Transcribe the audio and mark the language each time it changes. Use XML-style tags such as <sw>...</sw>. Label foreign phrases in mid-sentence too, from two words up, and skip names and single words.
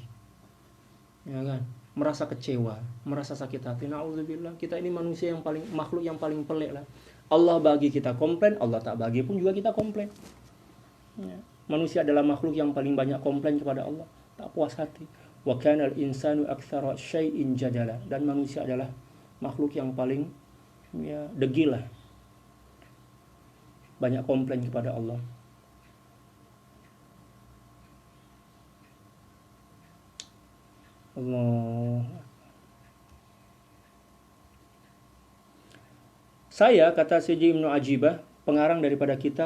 <ms>Ya kan? Merasa kecewa, merasa sakit hati. Na'udzubillah, kita ini manusia yang makhluk yang paling pelik lah. Allah bagi kita komplain, Allah tak bagi pun juga kita komplain. Ya. Manusia adalah makhluk yang paling banyak komplain kepada Allah, tak puas hati.</ms> <ar>وكان الإنسان أكثر شيء جدلا,</ar> <ms>dan manusia adalah makhluk yang paling degil lah, banyak komplain kepada Allah. Saya, kata Syekh Ibnu Ajibah, pengarang daripada kitab</ms>